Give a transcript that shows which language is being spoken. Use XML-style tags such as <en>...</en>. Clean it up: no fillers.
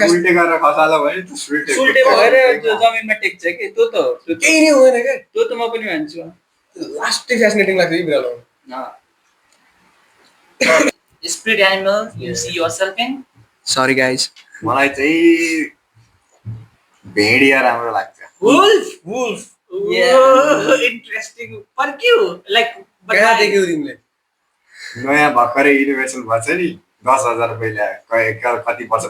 <ne>उल्टे गरेर खसाल्यो भने त सुल्टे भएर त्यो जमिनमा टेक्छ कि त्यो त हो केही नै हुँदैन क्या त्यो त म पनि मान्छु लास्टै फ्यासिनेटिङ लाग्छ कि बिरालो</ne> <en>spirit animal you see yourself in? Sorry guys.</en> <ne>मलाई चाहिँ भेडिया राम्रो लाग्छ</ne> <en>Wolf. Yeah. Interesting. For you? Like, but</en> <ne>कहाँ</ne> <en>why?</en> <ne>देख्यौ तिमीले नयाँ भर्खरै इनोभेसन भएछ नि 10,000 रुपैयाँ कति वर्ष</ne>